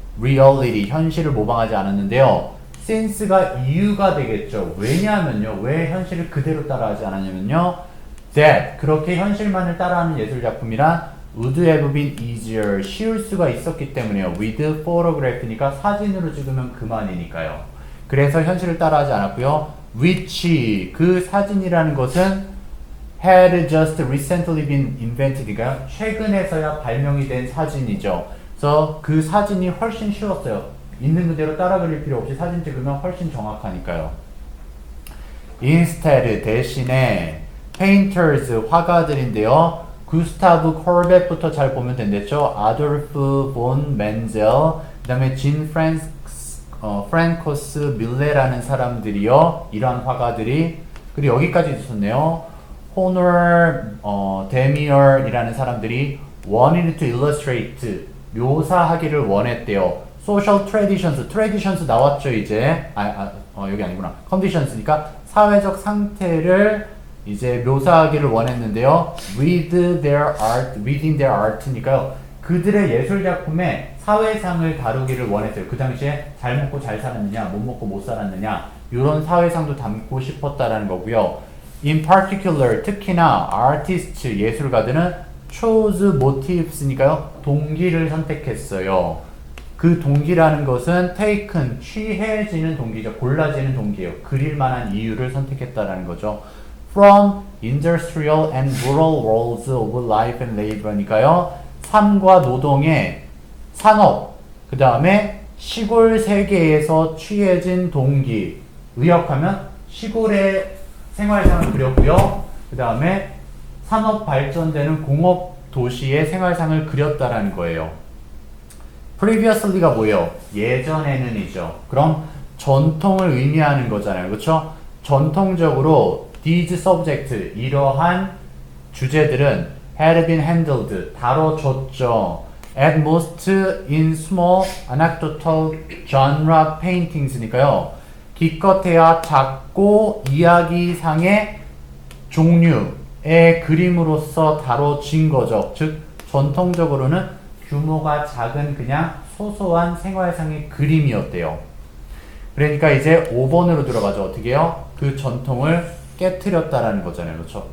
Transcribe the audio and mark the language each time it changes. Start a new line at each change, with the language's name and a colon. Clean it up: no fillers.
Korean: reality 현실을 모방하지 않았는데요. since가 이유가 되겠죠. 왜냐하면요. 왜 현실을 그대로 따라하지 않았냐면요. that 그렇게 현실만을 따라하는 예술 작품이란
English: would have been easier
Korean: 쉬울 수가 있었기 때문에요.
English: with photograph
Korean: 니까 사진으로 찍으면 그만이니까요. 그래서 현실을 따라하지 않았고요.
English: which
Korean: 그 사진이라는 것은
English: had just recently been invented니까요.
Korean: 최근에서야 발명이 된 사진이죠. 그래서 그 사진이 훨씬 쉬웠어요. 있는 그대로 따라 그릴 필요 없이 사진 찍으면 훨씬 정확하니까요. instead 대신에 painters 화가들인데요. 구스타브 콜벳부터 잘 보면 된댔죠. 아돌프 본 멘젤 그 다음에 진 프랑코스 밀레라는 사람들이요. 이러한 화가들이 그리고 여기까지 있었네요. 호너 데미얼이라는 사람들이
English: wanted to illustrate
Korean: 묘사하기를 원했대요.
English: social traditions
Korean: 나왔죠 이제 여기 아니구나 conditions니까 사회적 상태를 이제 묘사하기를 원했는데요.
English: within their art니까요.
Korean: 그들의 예술 작품에 사회상을 다루기를 원했어요. 그 당시에 잘 먹고 잘 살았느냐, 못 먹고 못 살았느냐 이런 사회상도 담고 싶었다라는 거고요.
English: In particular
Korean: 특히나
English: artists
Korean: 예술가들은
English: chose motives니까요.
Korean: 동기를 선택했어요. 그 동기라는 것은 taken 취해지는 동기죠. 골라지는 동기예요. 그릴 만한 이유를 선택했다라는 거죠.
English: From industrial and rural worlds of life and labor니까요.
Korean: 삶과 노동의 산업, 그 다음에 시골 세계에서 취해진 동기. 의역하면 시골의 생활상을 그렸고요. 그 다음에 산업 발전되는 공업 도시의 생활상을 그렸다라는 거예요. previously가 뭐예요? 예전에는이죠. 그럼 전통을 의미하는 거잖아요. 그렇죠? 전통적으로
English: these subject
Korean: 이러한 주제들은
English: had been handled
Korean: 다뤄졌죠.
English: at most in small anecdotal genre paintings니까요.
Korean: 기껏해야 작고 이야기상의 종류의 그림으로서 다뤄진 거죠. 즉 전통적으로는 규모가 작은 그냥 소소한 생활상의 그림이었대요. 그러니까 이제 5번으로 들어가죠. 어떻게 해요? 그 전통을 깨트렸다라는 거잖아요. 그렇죠?